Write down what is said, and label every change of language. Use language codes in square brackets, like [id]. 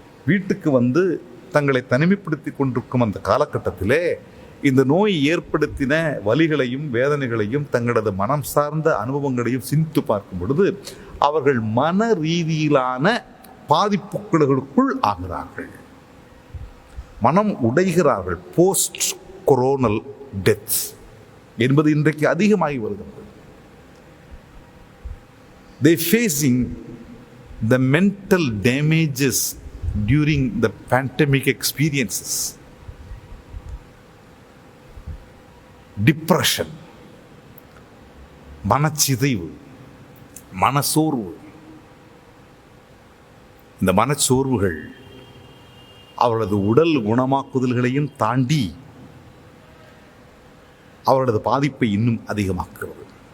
[ta] வீட்டுக்கு வந்து தங்களை தனிமைப்படுத்தி கொண்டிருக்கும் அந்த காலகட்டத்திலே இந்த நோய் ஏற்படுத்தின வலிகளையும் வேதனைகளையும் தங்களது மனம் சார்ந்த அனுபவங்களையும் சிந்தித்து பார்க்கும் பொழுது அவர்கள் மன ரீதியிலான பாதிப்புகளுக்குள் ஆகிறார்கள், மனம் உடைகிறார்கள். [en] post coronal deaths [ta] என்பது இன்றைக்கு அதிகமாகி வருகிறது. [en] They facing the mental damages during the pandemic experiences. [ta] Depression, மனச்சிதைவு, மனசோர்வு. இந்த மனச்சோர்வுகள் அவர்களது உடல் குணமாக்குதல்களையும் தாண்டி அவர்களது பாதிப்பை இன்னும் அதிகமாக்குகிறது.